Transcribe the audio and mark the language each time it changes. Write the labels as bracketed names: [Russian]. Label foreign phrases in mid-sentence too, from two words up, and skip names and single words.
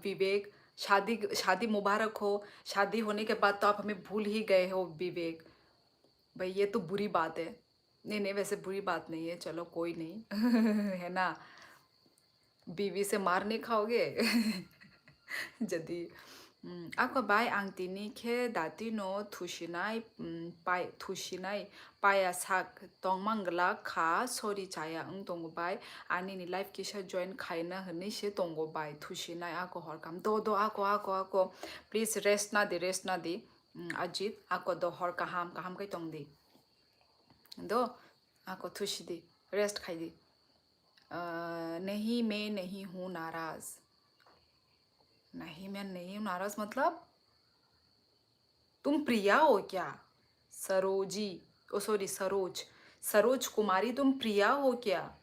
[Hindi] विवेक शादी शादी मुबारक हो। शादी होने के बाद तो आप हमें भूल ही गए हो विवेक। भाई ये तो बुरी बात है। नहीं नहीं वैसे बुरी बात नहीं है चलो कोई नहीं। है ना? बीवी से मार नहीं खाओगे? [Kok Borok] जदि ako bai ang tini ke dati no thusinai pai thusinai paya sak tongmangla kha sori chaya tongo bai ani ni life kisa join khaina hni se tongo bai thusinai ako horkam do ako [English] please rest [Kok Borok] na di ajit ako do hor kaham kai tong di दो आको थुशी दी रेस्ट खाई दी। [Hindi] नहीं मैं नहीं हूँ नाराज। नहीं मैं नहीं हूँ नाराज मतलब तुम प्रिया हो क्या? सरोजी ओ सॉरी सरोज सरोज कुमारी तुम प्रिया हो क्या?